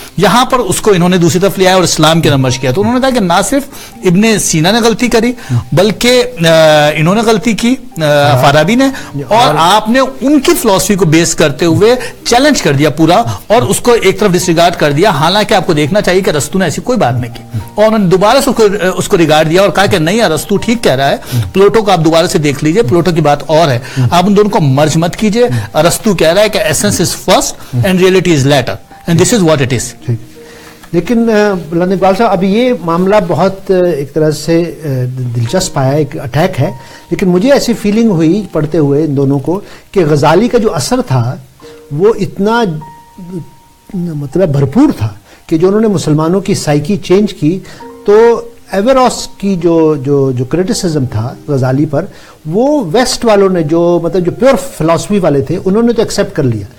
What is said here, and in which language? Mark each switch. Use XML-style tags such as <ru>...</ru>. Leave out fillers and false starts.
<ur>یہاں پر اس کو انہوں نے دوسری طرف لے آیا اور اسلام کے نمبر کیا. تو انہوں نے کہا کہ نہ صرف ابن سینا نے غلطی کری بلکہ انہوں نے غلطی کی فارابی نے, اور آپ نے ان کی فلسفی کو بیس کرتے ہوئے چیلنج کر دیا پورا, اور اس کو ایک طرف ڈسریگارڈ کر دیا. حالانکہ آپ کو دیکھنا چاہیے کہ ارسطو نے ایسی کوئی بات نہیں کی, اور انہوں نے دوبارہ سے اس کو ریگارڈ دیا اور کہا کہ نہیں ارسطو ٹھیک کہہ رہا ہے, پلوٹو کو آپ دوبارہ سے دیکھ لیجئے, پلوٹو کی بات اور ہے, آپ ان دونوں کو مرج مت کیجئے. ارسطو کہہ رہا ہے کہ</ur> <en>Essence is first and reality is later and this is what it is.</en> <ur>لیکن بلند اقبال صاحب ابھی یہ معاملہ بہت ایک طرح سے دلچسپ آیا, ایک اٹیک ہے, لیکن مجھے ایسی فیلنگ ہوئی پڑھتے ہوئے ان دونوں کو کہ غزالی کا جو اثر تھا وہ اتنا مطلب بھرپور تھا کہ جو انہوں نے مسلمانوں کی سائیکی چینج کی, تو ایویروس کی جو کرٹیسزم تھا غزالی پر, وہ ویسٹ والوں نے جو مطلب جو پیور فلاسفی والے تھے انہوں نے تو ایکسیپٹ کر لیا.</ur>